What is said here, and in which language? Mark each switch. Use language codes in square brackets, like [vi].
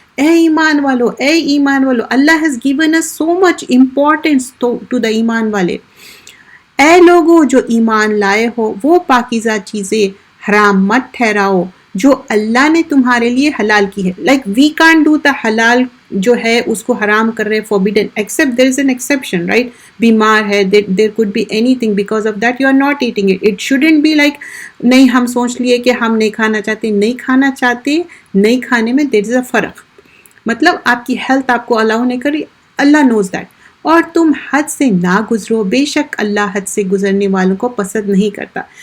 [ur] اے ایمان والو، اے ایمان والو، اللہ [en] has given us so much importance to the [ur] ایمان والے. اے لوگو جو ایمان لائے ہو، وہ پاکیزہ چیزیں حرام مت ٹھہراؤ جو اللہ نے تمہارے لیے حلال کی ہے. [en] like we can't do the حلال [ur] جو ہے اس کو حرام کر رہے [en] forbidden except there is an exception, right? [ur] بیمار ہے, [en] there could be anything, because of that you are not eating it. It shouldn't be like [ur] نہیں ہم سوچ لیے کہ ہم نہیں کھانا چاہتے. نہیں کھانا چاہتے، نہیں کھانے میں [en] there is a [ur] فرق. مطلب آپ کی ہیلتھ آپ کو الاؤ نہیں کری، اللہ نوز دیٹ. اور تم حد سے نہ گزرو، بے شک اللہ حد سے گزرنے والوں کو پسند نہیں کرتا.